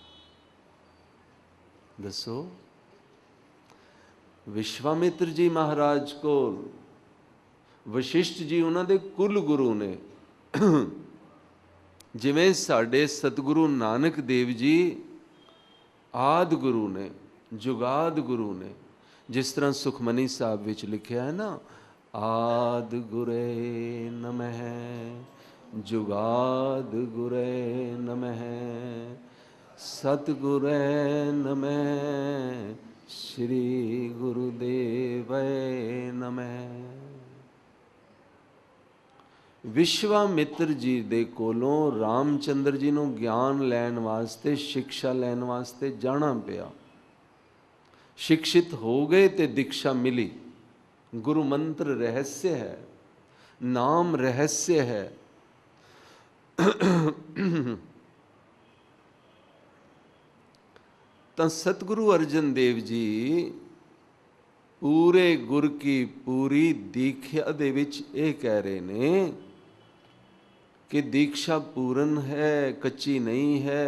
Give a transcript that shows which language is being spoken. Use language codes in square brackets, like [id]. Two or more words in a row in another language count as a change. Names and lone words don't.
[pa] ਦਸੋ, ਵਿਸ਼ਵਾਮਿੱਤਰ ਜੀ ਮਹਾਰਾਜ ਕੋਲ, ਵਸ਼ਿਸ਼ਟ ਜੀ ਉਨ੍ਹੋਂਨੇ ਕੁਲ ਗੁਰੂ ਨੇ। ਜਿਵੇਂ ਸਾਡੇ ਸਤਿਗੁਰੂ ਨਾਨਕ ਦੇਵ ਜੀ ਆਦਿ ਗੁਰੂ ਨੇ, ਜੁਗਾਦਿ ਗੁਰੂ ਨੇ। ਜਿਸ ਤਰ੍ਹਾਂ ਸੁਖਮਨੀ ਸਾਹਿਬ ਵਿਚ ਲਿਖਿਆ ਹੈ ਨਾ, [sa] आदि गुरे नमः, जुगाद गुरे नमः, सतगुरे नमः, श्री गुरुदेव नमः। [pa] ਵਿਸ਼ਵਾਮਿੱਤਰ ਜੀ ਦੇ ਕੋਲੋਂ ਰਾਮਚੰਦਰ ਜੀ ਨੂੰ ਗਿਆਨ ਲੈਣ ਵਾਸਤੇ, ਸਿੱਖਿਆ ਲੈਣ ਵਾਸਤੇ ਜਾਣਾ ਪਿਆ। ਸਿੱਖਿਅਤ ਹੋ ਗਏ ਤੇ ਦੀਖਿਆ ਮਿਲੀ। ਗੁਰੂ ਮੰਤਰ ਰਹੱਸ ਹੈ, ਨਾਮ ਰਹੱਸ ਹੈ। ਤੋ ਸਤਿਗੁਰੂ ਅਰਜਨ ਦੇਵ ਜੀ ਪੂਰੇ ਗੁਰ ਕੀ ਪੂਰੀ ਦੀਖਿਆ ਦੇ ਵਿਚ ਯੇ ਕਹਿ ਰਹੇ ਨੇ ਕਿ ਦੀਖਿਆ ਪੂਰਨ ਹੈ, ਕੱਚੀ ਨਹੀਂ ਹੈ।